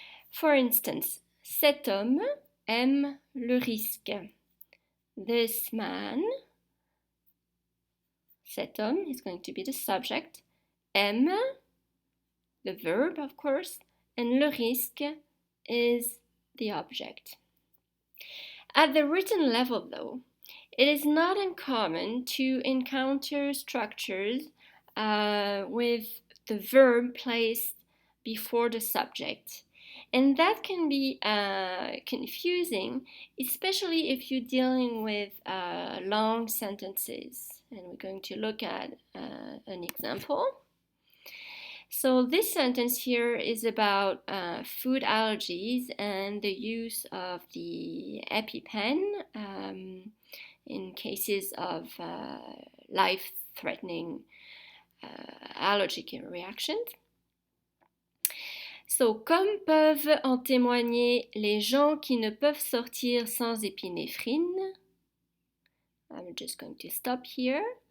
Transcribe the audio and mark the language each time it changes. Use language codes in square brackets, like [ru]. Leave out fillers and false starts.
[en] For instance, [fr] cet homme aime le risque. [en] This man, [fr] cet homme [en] is going to be the subject, aime, the verb of course, and [fr] le risque [en] is the object. At the written level though, it is not uncommon to encounter structures with the verb placed before the subject. And that can be confusing, especially if you're dealing with long sentences. And we're going to look at an example. So this sentence here is about food allergies and the use of the EpiPen in cases of life-threatening allergic reactions. [fr] So, comme peuvent en témoigner les gens qui ne peuvent sortir sans épinéphrine, [en] I'm just going to stop here.